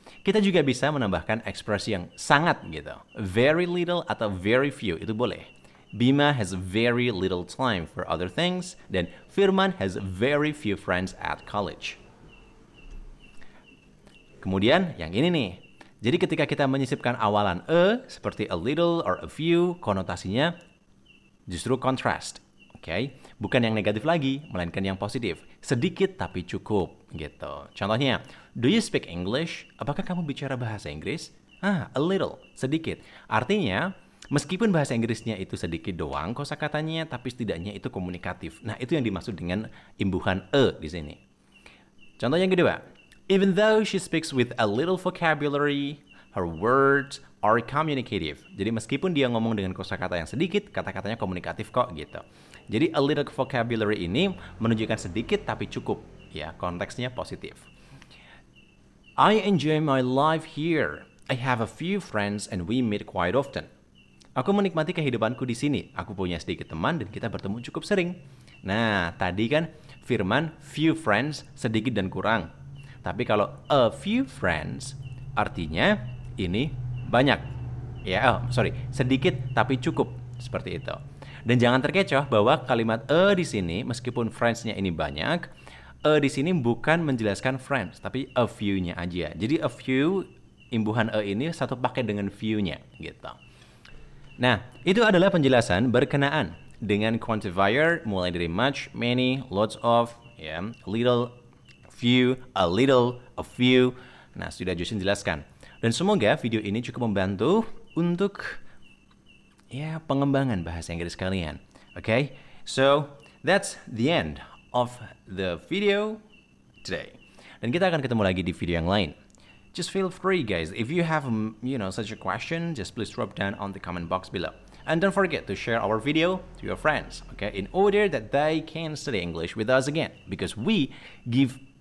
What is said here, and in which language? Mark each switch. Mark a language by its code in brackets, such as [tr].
[id] Kita juga bisa menambahkan ekspresi yang sangat gitu. [en] Very little atau very few, [id] itu boleh. [en] Bima has very little time for other things, dan Firman has very few friends at college. [id] Kemudian, yang ini nih. Jadi ketika kita menyisipkan awalan seperti a little or a few, konotasinya justru contrast. Bukan yang negatif lagi, melainkan yang positif. Sedikit tapi cukup, gitu. [en] Contohnya, do you speak English? [id] Apakah kamu bicara bahasa Inggris? [en] A little, [id] sedikit. Artinya, meskipun bahasa Inggrisnya itu sedikit doang kosakatanya, tapi setidaknya itu komunikatif. Nah, itu yang dimaksud dengan imbuhan di sini. Contoh yang kedua, [en] even though she speaks with a little vocabulary, her words are communicative. [id] Jadi meskipun dia ngomong dengan kosakata yang sedikit, kata-katanya komunikatif kok gitu. Jadi [en] a little vocabulary [id] ini menunjukkan sedikit tapi cukup, ya, konteksnya positif. [en] I enjoy my life here. I have a few friends and we meet quite often. [id] Aku menikmati kehidupanku di sini. Aku punya sedikit teman dan kita bertemu cukup sering. Nah, tadi kan Firman few friends, sedikit dan kurang. Tapi kalau a few friends artinya ini banyak. Sedikit tapi cukup, seperti itu. Dan jangan terkecoh bahwa kalimat di sini meskipun friends-nya ini banyak, di sini bukan menjelaskan friends, tapi a few-nya aja. Jadi a few, imbuhan ini satu pakai dengan few-nya gitu. Nah, itu adalah penjelasan berkenaan dengan quantifier mulai dari much, many, lots of, little, few, a little, a few. Nah, sudah Justin jelaskan. Dan semoga video ini cukup membantu untuk pengembangan bahasa Inggris kalian. [en] So that's the end of the video today. [id] Dan kita akan ketemu lagi di video yang lain. [en] Just feel free, guys. If you have, such a question, just please drop down on the comment box below. And don't forget to share our video to your friends, in order that they can study English with us again. Because we give,